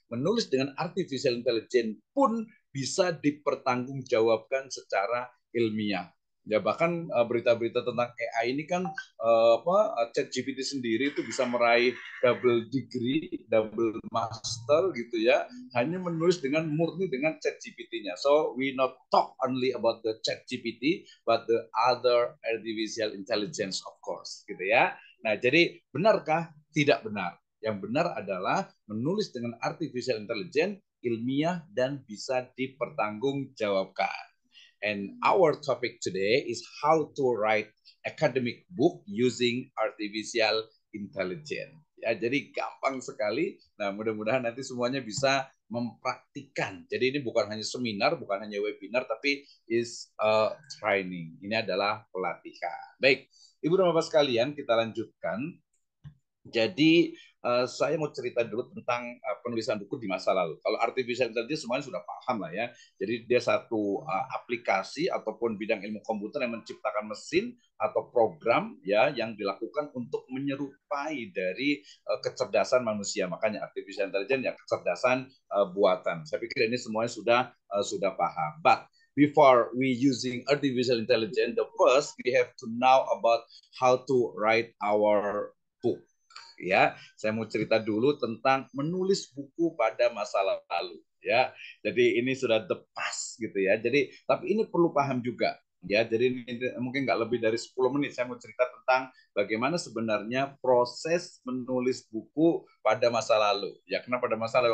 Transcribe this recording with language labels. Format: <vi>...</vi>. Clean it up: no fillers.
<id>Menulis dengan artificial intelligence pun bisa dipertanggungjawabkan secara ilmiah. Ya, bahkan berita-berita tentang AI ini kan ChatGPT sendiri itu bisa meraih</id> <en>double degree, double master</en> <id>gitu ya, hanya menulis dengan murni dengan ChatGPT-nya.</id> <en>So we not talk only about the ChatGPT, but the other artificial intelligence of course,</en> <id>gitu ya. Nah, jadi benarkah? Tidak benar. Yang benar adalah menulis dengan artificial intelligence ilmiah dan bisa dipertanggungjawabkan.</id> <en>And our topic today is how to write academic book using artificial intelligence.</en> <id>Ya, jadi gampang sekali. Nah, mudah-mudahan nanti semuanya bisa mempraktikkan. Jadi ini bukan hanya seminar, bukan hanya webinar, tapi</id> <en>is a training.</en> <id>Ini adalah pelatihan. Baik, Ibu dan Bapak sekalian, kita lanjutkan. Jadi saya mau cerita dulu tentang penulisan buku di masa lalu. Kalau artificial intelligence semuanya sudah paham lah ya. Jadi dia satu aplikasi ataupun bidang ilmu komputer yang menciptakan mesin atau program ya yang dilakukan untuk menyerupai dari kecerdasan manusia. Makanya artificial intelligence ya kecerdasan buatan. Saya pikir ini semuanya sudah paham.</id> <en>But before we using artificial intelligence, the first we have to know about how to write our book.</en> <id>Ya, saya mau cerita dulu tentang menulis buku pada masa lalu. Ya, jadi ini sudah</id> <en>the past</en> <id>gitu ya. Jadi, tapi ini perlu paham juga. Ya, jadi ini mungkin nggak lebih dari 10 menit saya mau cerita tentang bagaimana sebenarnya proses menulis buku pada masa lalu. Ya, kenapa pada masa lalu?</id>